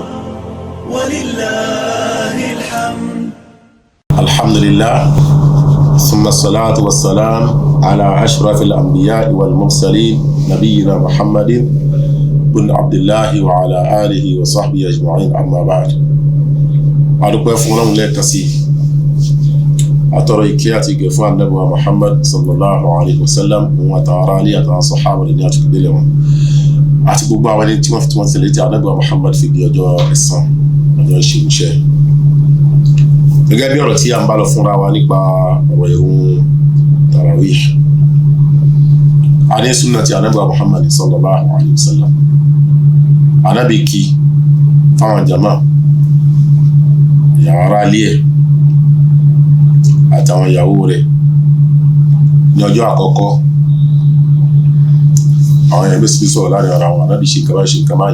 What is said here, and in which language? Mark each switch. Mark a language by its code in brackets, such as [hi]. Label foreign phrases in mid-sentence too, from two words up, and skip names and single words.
[ar] ولله الحمد. الحمد لله ثم الصلاة والسلام على أشرف الأنبياء والمرسلين نبينا محمد بن عبد الله وعلى آله وصحبه أجمعين أما بعد [yo] adúpẹ́ fún Ọlọ́run lẹ́ẹ̀kan sí àtọrọ ìkẹ́ àti ìgẹ̀ fún Ànábì wa Muhammad [ar] صلى الله عليه وسلم [yo] òun àtàwọn ará ilé àtàwọn sàhábà ní àtúgbélé wọn àti gbogbo àwọn ẹni tí wọ́n fi tí wọ́n tẹ̀lé tí Ànábì wa Muhammad fi di ọjọ́ ẹ̀san ọjọ́ ìṣirúṣẹ́. Gẹ́gẹ́ bí ọ̀rọ̀ tí a ń bá lọ fúnra wa nípa ọ̀rọ̀ ìrun tarawih, a ní súnà tí Ànábì wa Muhammad [ar] صلى الله عليه وسلم [yo] Ànábì kí fáwọn jama ìyàwó ará ilé ẹ̀ àtàwọn ìyàwó rẹ̀ ní ọjọ́ àkọ́kọ́. Àwọn èèyàn bẹ́sí sọ̀rọ̀ láàrin ara wọn, Ànábì ṣe nǹkan báyìí.